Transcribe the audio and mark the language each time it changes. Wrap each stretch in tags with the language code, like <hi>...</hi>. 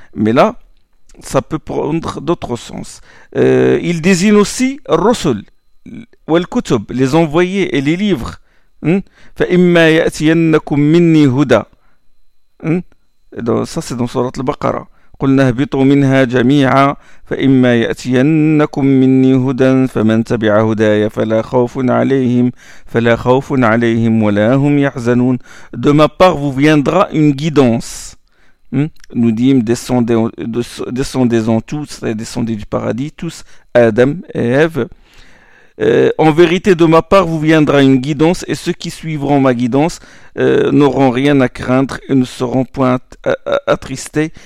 <fr>Mais là, ça peut prendre d'autres sens. Il désigne aussi rusul, ou al-kutub, les envoyés et les livres.</fr> <ar>فَإِمَّا يَأْتِيَنَّكُمْ مِنِّي هُدَى</ar> <fr>Ça c'est dans sourate al-Baqara.</fr> <ar>قُلْنَا اهْبِطُوا مِنْهَا جَمِيعًا فَإِمَّا يَأْتِيَنَّكُمْ مِنِّي هُدًى فَمَنْ تَبِعَ هُدَايَ فَلَا خَوْفٌ عَلَيْهِمْ وَلَا هُمْ يَحْزَنُونَ</ar> <fr>De ma part vous viendra une guidance. Nous dit descendez en tous, descendez du paradis tous, Adam et Ève. En vérité, de ma part, vous viendra une guidance, et ceux qui suivront ma guidance n'auront rien à craindre et ne seront point attristés.</fr>